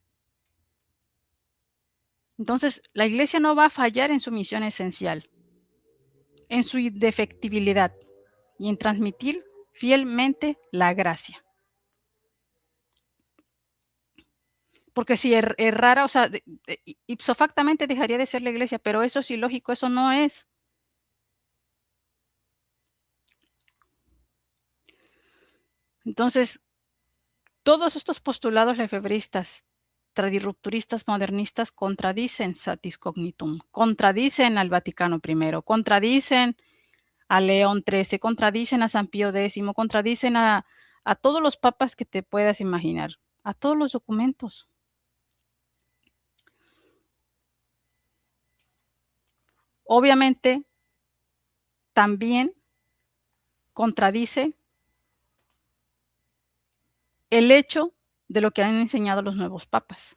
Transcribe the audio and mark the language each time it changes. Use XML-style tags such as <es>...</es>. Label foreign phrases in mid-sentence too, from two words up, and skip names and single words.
<es>Entonces, la iglesia no va a fallar en su misión esencial, en su indefectibilidad y en transmitir fielmente la gracia. Porque si errara, o sea, ipso factamente dejaría de ser la iglesia, pero eso es ilógico, eso no es. Entonces, todos estos postulados lefebristas, tradirrupturistas, modernistas, contradicen Satis Cognitum, contradicen al Vaticano I, contradicen a León XIII, contradicen a San Pío X, contradicen a todos los papas que te puedas imaginar, a todos los documentos. Obviamente, también contradice el hecho de lo que han enseñado los nuevos papas.</es>